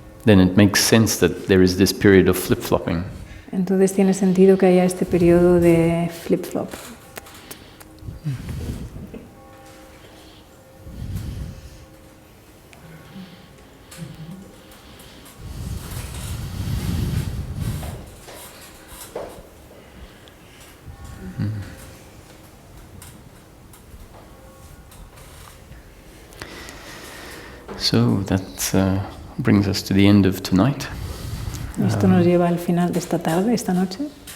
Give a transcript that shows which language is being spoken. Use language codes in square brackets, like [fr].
[en] then it makes sense that there is this period of flip-flopping. [es] entonces tiene sentido que haya este periodo de flip-flop. [en] So that brings us to the end of tonight. [es] Esto nos lleva al final de esta tarde, esta noche.